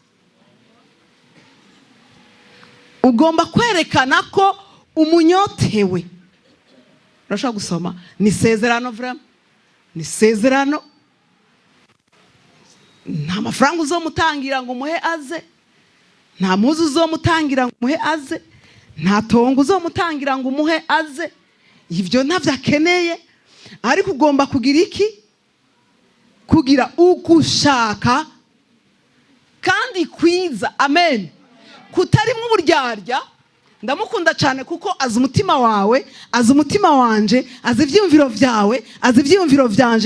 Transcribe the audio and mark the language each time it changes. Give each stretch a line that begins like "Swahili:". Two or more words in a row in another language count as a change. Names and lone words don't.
Rundi: Ugomba kwerekana ko umunyotewe. Urashaka gusoma ni isezerano vraiment. Ni isezerano. Nta mafaranga uzomutangira ngo umuhe aze. Nta muzi uzomutangira ngo umuhe aze. Nta tongo uzomutangira ngo umuhe aze. Ivyo ntavyo akeneye. Ariko ugomba kugira iki? Kugira ugushaka kandi kwiza. Amen. Kutarimwe uburyarya. Ndamukunda cyane kuko azi umutima wawe, azi umutima wanje, azi ivyumviro vyawe, azi ivyumviro vyanje.